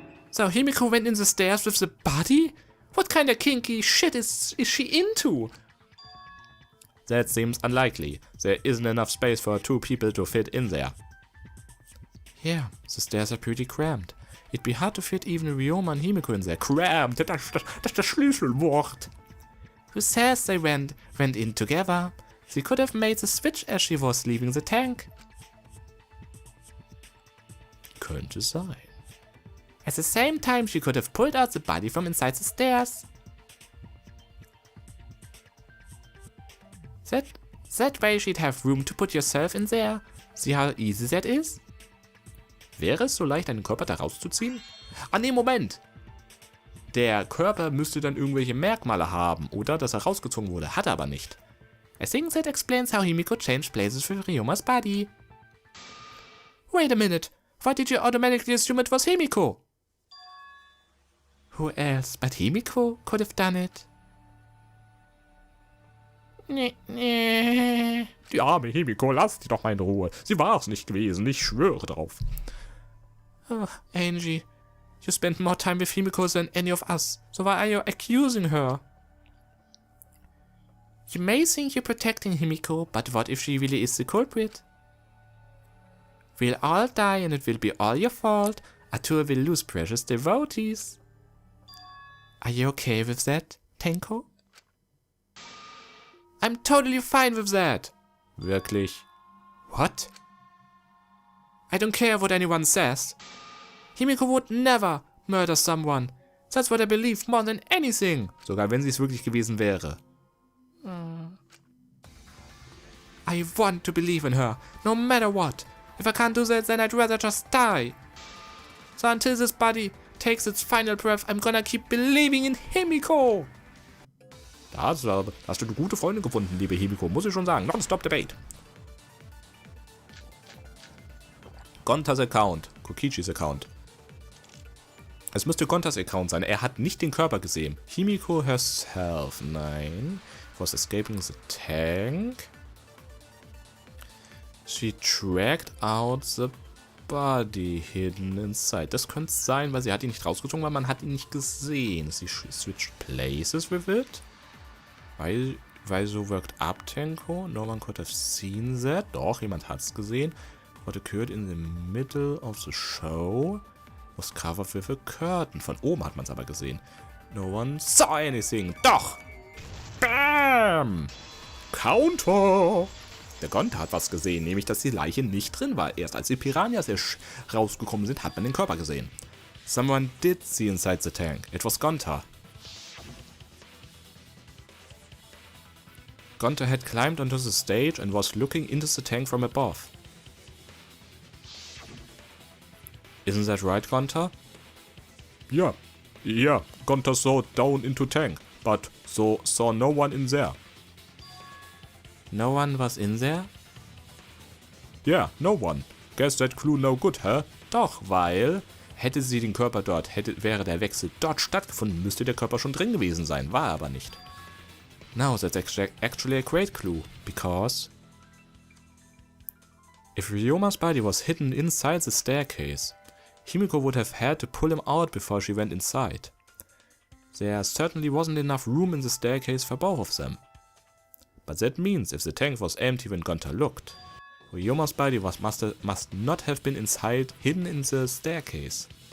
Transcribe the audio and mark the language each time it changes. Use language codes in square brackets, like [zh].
[en] So Himiko went in the stairs with the body? What kind of kinky shit is she into? That seems unlikely. There isn't enough space for 2 people to fit in there. Yeah, the stairs are pretty cramped. It'd be hard to fit even Ryoma and Himiko in there. [de] Cramped, das ist das Schlüsselwort. [en] Who says they went in together? She could have made the switch as she was leaving the tank. [de] Könnte sein. [en] At the same time, she could have pulled out the body from inside the stairs. That way she'd have room to put yourself in there. See how easy that is? [de] Wäre es so leicht, einen Körper da rauszuziehen? Ah ne, Moment! Der Körper müsste dann irgendwelche Merkmale haben, oder? Dass er rausgezogen wurde. Hat er aber nicht. [en] I think that explains how Himiko changed places with Ryoma's body. Wait a minute. Why did you automatically assume it was Himiko? Who else but Himiko could have done it? [de] Die arme Himiko, lass die doch mal in Ruhe. Sie war es nicht gewesen, ich schwöre drauf. [en] Oh, Angie, you spent more time with Himiko than any of us, so why are you accusing her? You may think you're protecting Himiko, but what if she really is the culprit? We'll all die and it will be all your fault. Arthur will lose precious devotees. Are you okay with that, Tenko? I'm totally fine with that. [de] Wirklich? [en] What? I don't care what anyone says. Himiko would never murder someone. That's what I believe more than anything. [de] Sogar wenn sie es wirklich gewesen wäre. [en] I want to believe in her, no matter what. If I can't do that, then I'd rather just die. So until this body takes its final breath, I'm gonna keep believing in Himiko. [de] Da hast du eine gute Freundin gefunden, liebe Himiko, muss ich schon sagen. [en] Non-stop debate. [de] Gontas Account, Kokichis Account. Es müsste Gontas Account sein. Er hat nicht den Körper gesehen. [en] Himiko herself. [de] Nein. [en] Was escaping the tank. She tracked out the body hidden inside. [de] Das könnte sein, weil sie hat ihn nicht rausgezogen, weil man hat ihn nicht gesehen. Sie [en] switched places with it. Weil so worked up Tenko. No one could have seen that. [de] Doch, jemand hat's gesehen. [en] What occurred in the middle of the show was covered with a curtain. [de] Von oben hat man es aber gesehen. [en] No one saw anything. [de] Doch! [en] Bam! Counter! [de] Der Gonta hat was gesehen, nämlich dass die Leiche nicht drin war. Erst als die Piranhas rausgekommen sind, hat man den Körper gesehen. [en] Someone did see inside the tank. It was Gonta. Gonta had climbed onto the stage and was looking into the tank from above. Isn't that right, Gonta? Yeah, Gonta saw down into tank, but saw no one in there. No one was in there? Yeah, no one. Guess that clue no good, huh? [de] Doch, weil hätte sie den Körper dort, wäre der Wechsel dort stattgefunden, müsste der Körper schon drin gewesen sein, war er aber nicht. [en] Now that's actually a great clue, because if Ryoma's body was hidden inside the staircase, Himiko would have had to pull him out before she went inside. There certainly wasn't enough room in the staircase for both of them. But that means if the tank was empty when Gonta looked, Ryoma's body must not have been hidden in the staircase.